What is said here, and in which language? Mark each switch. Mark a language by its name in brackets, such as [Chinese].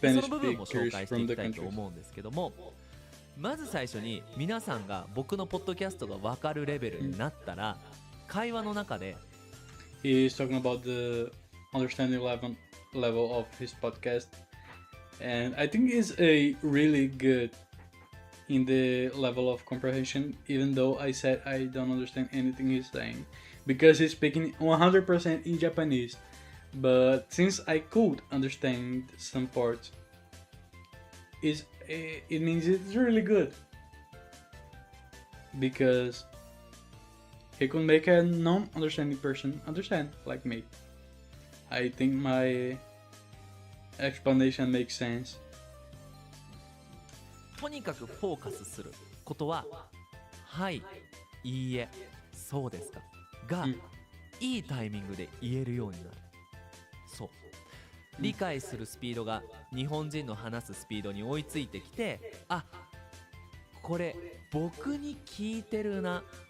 [Japanese] でその部分も紹介していきたいと思うんですけども、まず最初に皆さんが僕のポッドキャストが分かるレベルになったら、会話の中で [English] He is talking about the understanding level of his podcast, and I think it's a really good in the level of comprehension, even though I said I don't understand anything he's saying because he's speaking 100% in Japanese. But since I could understand some parts, it means it's really good because he could make a non-understanding person understand, like me. I think my explanation makes sense. [Japanese] とにかくフォーカスすることは、はい、いいえ、そうですかが、いいタイミングで言えるようになる。そう。理解するスピードが日本人の話すスピードに追いついてきて、あ、これ僕に聞いてるな。